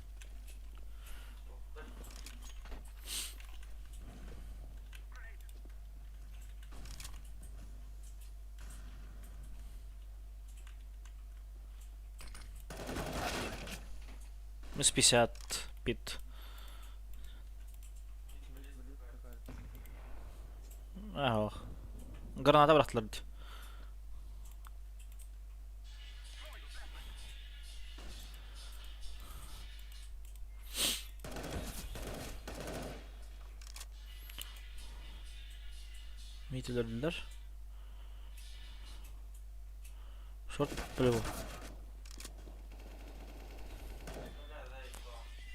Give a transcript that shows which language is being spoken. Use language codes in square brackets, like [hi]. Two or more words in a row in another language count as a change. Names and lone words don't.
[ru] Минус 50 пит. Ага. [tr] Граната бıraktılar bir. Mid öldürdüler. [en] Short blue. [ru] Бля, заебал.